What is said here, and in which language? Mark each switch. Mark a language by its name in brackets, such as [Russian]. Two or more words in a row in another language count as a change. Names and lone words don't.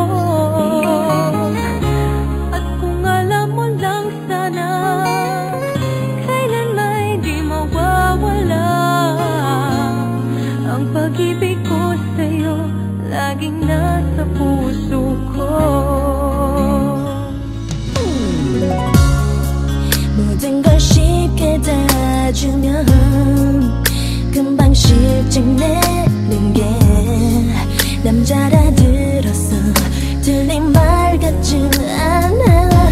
[Filipino] at kung alam mo lang sana kailan may di mawawala ang pag-ibig ko sa'yo laging nasa puso ko [Korean] 모든 걸 쉽게 다 주면 금방 실증 내는 게 남자라 들었어 들린 말 같지 않아